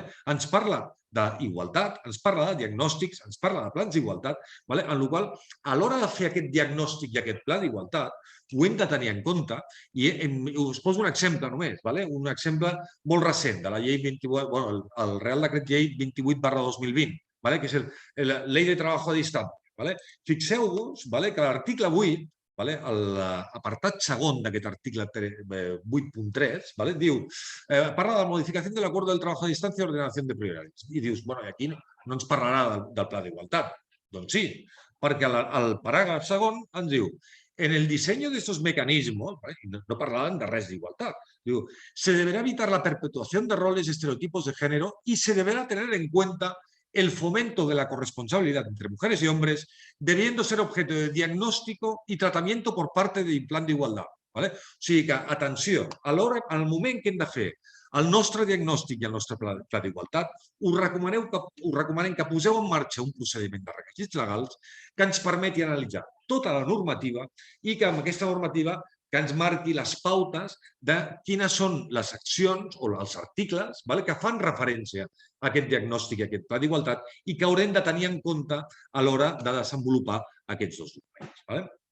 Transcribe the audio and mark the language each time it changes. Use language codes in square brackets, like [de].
[ca] ens parla d'igualtat, ens parla de diagnòstics, ens parla de plans d'igualtat, en la qual a l'hora de fer aquest diagnòstic i aquest pla d'igualtat ho hem de tenir en compte i us poso un exemple només, un exemple molt recent de la llei 28, el Real Decret Llei 28/2020, que és la Ley de Trabajo a Distancia. Fixeu-vos que l'article 8, l'apartat segon d'aquest article 8.3, diu, parla de la modificació de l'acord del treball a distància i ordenació de prioridades. I dius, aquí no ens parlarà del pla d'igualtat. [es] Doncs sí, perquè el paràgraf segon ens diu, en el diseño de estos mecanismos, no parlaven de res d'igualtat, diu, se deberá evitar la perpetuación de roles y estereotipos de género y se deberá tener en cuenta el fomento de la corresponsabilidad entre mujeres y hombres, debiendo ser objeto de diagnóstico y tratamiento por parte del plan d'igualtat. [ca] O sigui que, atenció, al moment que hem de fer el nostre diagnòstic i el nostre pla d'igualtat, us recomanem que poseu en marxa un procediment de requisits legals que ens permeti analitzar tota la normativa i que amb aquesta normativa que ens marqui les pautes de quines són les accions o els articles que fan referència a aquest diagnòstic i a aquest pla d'igualtat i que haurem de tenir en compte a l'hora de desenvolupar aquests dos documents.